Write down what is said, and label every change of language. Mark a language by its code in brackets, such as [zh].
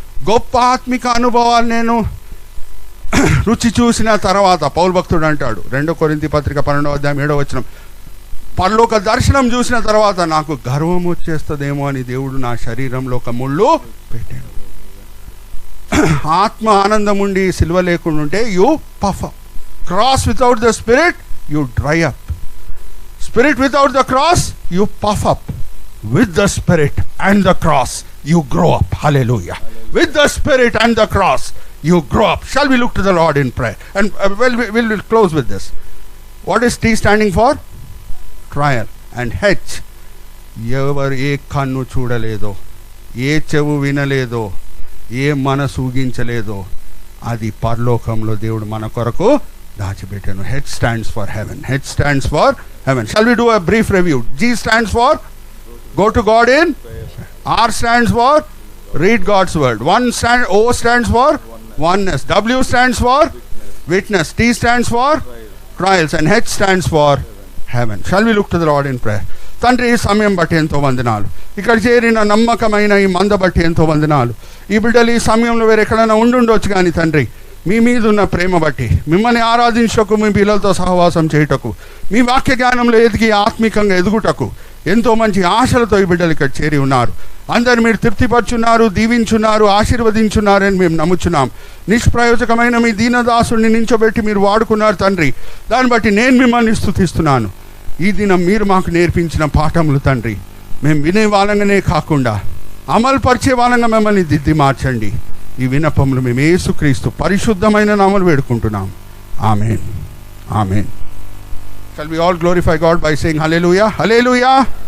[te] గొప్ప ఆత్మిక అనుభవాలు నేను రుచి చూసిన తర్వాత పౌలు భక్తుడు అంటాడు 2 కొరింథీ పత్రిక 12వ అధ్యాయం 7వ వచనం, పరలోక దర్శనం చూసిన తర్వాత నాకు గర్వం వచ్చేస్తుందేమో అని దేవుడు నా శరీరంలో ఒక ముళ్ళు పెట్టాడు. ఆత్మ ఆనందం ఉండి సిలువ లేకుండా ఉంటే [en] You puff up. Cross without the spirit you dry up. Spirit without the cross, you puff up. With the Spirit and the cross, you grow up. Hallelujah. With the Spirit and the cross, you grow up. Shall we look to the Lord in prayer? And we'll close with this. What is T standing for? Trial. And H, [te] ఎవరు ఏ కన్ను చూడలేదో, ఏ చెవు వినలేదో, ఏ మనసు ఊగించలేదో అది పరలోకంలో దేవుడు మన కొరకు దాచిపెట్టాను. [en] H stands for heaven. H stands for heaven. Shall we do a brief review? G stands for go to God in. R stands for read God's word. O stands for oneness. W stands for witness. T stands for trials. And H stands for heaven. Shall we look to the Lord in prayer? [te] తండ్రి, సమయం బట్టి ఎంతో వందనాలు. ఇక్కడ చేరిన నమ్మకమైన ఈ మంద బట్టి ఎంతో వందనాలు. ఈ బిడ్డలు ఈ సమయంలో వేరెక్కడైనా ఉండుండొచ్చు కానీ తండ్రి, మీ మీద ఉన్న ప్రేమ బట్టి మిమ్మల్ని ఆరాధించటకు, మీ పిల్లలతో సహవాసం చేయుటకు, మీ వాక్య జ్ఞానంలో ఎదిగి ఆత్మికంగా ఎదుగుటకు ఎంతో మంచి ఆశలతో ఈ బిడ్డలు ఇక్కడ చేరి ఉన్నారు. అందరు మీరు తృప్తిపరుచున్నారు, దీవించున్నారు, ఆశీర్వదించున్నారని మేము నమ్ముచున్నాం. నిష్ప్రయోజకమైన మీ దీనదాసుని నించోబెట్టి మీరు వాడుకున్నారు తండ్రి. దాన్ని బట్టి నేను మిమ్మల్ని స్తుతిస్తున్నాను. ఈ దినం మీరు మాకు నేర్పించిన పాఠములు తండ్రి, మేము వినే వాళ్ళంగానే కాకుండా అమలు పరిచే వాళ్ళంగా మిమ్మల్ని దిద్ది మార్చండి. ఈ విన్నపములు మేము యేసుక్రీస్తు పరిశుద్ధమైన నామములో వేడుకుంటున్నాం. [en] ఆమేన్. ఆమేన్. Shall we all glorify God by saying hallelujah? Hallelujah.